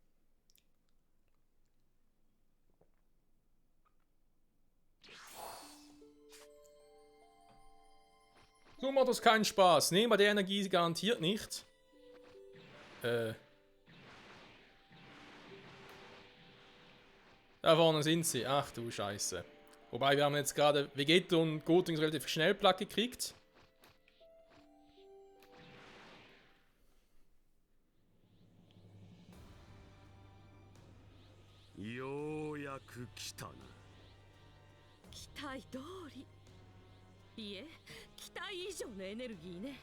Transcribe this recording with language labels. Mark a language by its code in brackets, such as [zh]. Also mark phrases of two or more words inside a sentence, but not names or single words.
[de] So macht das keinen Spaß. Nee, bei der Energie garantiert nicht. Da vorne sind sie. Ach du Scheiße. Wobei, wir haben jetzt gerade Vegeta und Gotenks relativ schnell platt gekriegt. [ja] 期待通り。いえ、期待以上のエネルギーね。